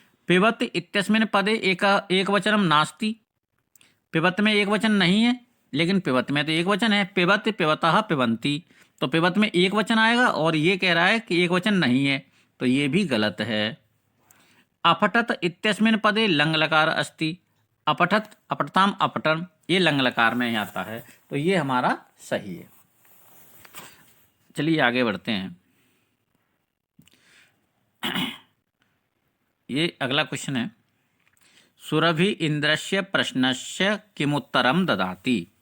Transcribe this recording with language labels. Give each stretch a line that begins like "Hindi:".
Sanskrit: पिबत इत्यस्मिन् पदे एक वचनम नास्ति।
Hindi: पिबत में एक वचन नहीं है, लेकिन पिबत में तो एक वचन है। पिबत पिबतः पिबंती, तो पिबत में एक वचन आएगा और ये कह रहा है कि एक वचन नहीं है, तो ये भी गलत है।
Sanskrit: अपठत इत्यस्मिन् पदे लंग लकार अस्ति।
Hindi: अपठत अपठताम अपठन, ये लंग लकार में ही आता है, तो ये हमारा सही है। चलिए आगे बढ़ते हैं। ये अगला क्वेश्चन है,
Sanskrit: सुरभि इंद्रस्य प्रश्नस्य किमुत्तरम ददाति।